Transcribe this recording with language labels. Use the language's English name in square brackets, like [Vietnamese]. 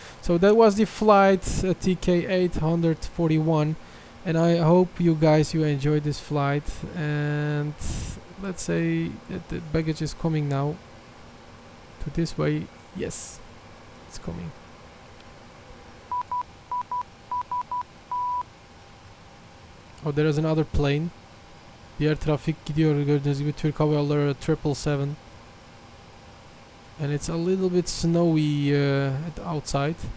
[English] So that was the flight TK841, and I hope you enjoyed this flight. And let's say that the baggage is coming now to this way. Yes, it's coming. Oh, there is another plane. [Turkish] Diğer trafik gidiyor, gördüğünüz gibi Türk Hava Yolları 777. [English] And it's a little bit snowy at the outside.